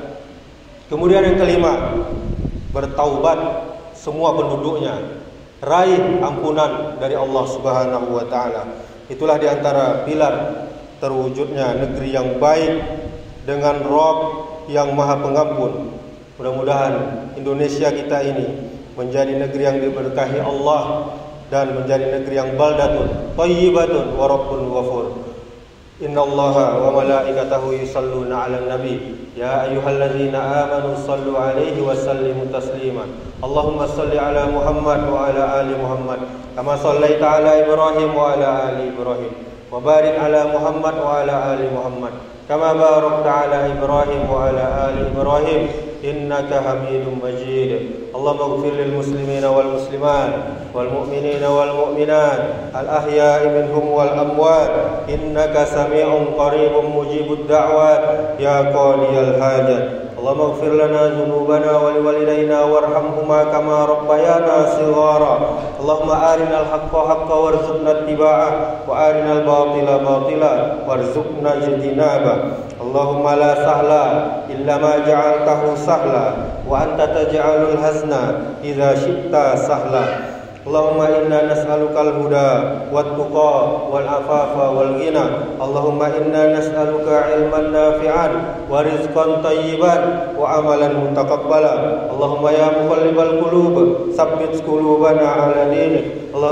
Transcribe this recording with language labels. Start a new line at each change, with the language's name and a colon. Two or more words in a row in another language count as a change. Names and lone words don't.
Indonesian: Kemudian yang kelima, bertaubat semua penduduknya, raih ampunan dari Allah
Arabic: سبحانه وتعالى.
Indonesian: Itulah diantara pilar terwujudnya negeri yang baik dengan Rabb yang Maha Pengampun. Mudah-mudahan Indonesia kita ini menjadi negeri yang diberkahi Allah dan menjadi negeri yang
Arabic: بلدة طيبة ورب غفور. إن الله وملائكته يصلون على النبي يا أيها الذين آمنوا صلوا عليه وسلموا تسليما. اللهم صل على محمد وعلى آل محمد كما صليت على إبراهيم وعلى آل إبراهيم وبارك على محمد وعلى آل محمد كما باركت على إبراهيم وعلى آل إبراهيم إنك حميد مجيد. اللهم اغفر للمسلمين والمسلمات والمؤمنين والمؤمنات الأحياء منهم والأموات إنك سميع قريب مجيب الدعوات يا قاضي الحاجات. اللهم اغفر لنا ذنوبنا ولوالدينا وارحمهما كما ربيانا صغارا. اللهم أرنا الحق حقا وارزقنا اتباعه وأرنا الباطل باطلا وارزقنا اجتنابه. اللهم لا سهل إلا ما جعلته سهلا وأنت تجعل الحزن إذا شئت سهلا. اللهم إنا نسألك الهدى والتقى والعفاف والغنى. اللهم إنا نسألك علما نافعا ورزقا طيبا وعملا متقبلا. اللهم يا مقلب القلوب ثبت قلوبنا على دينك.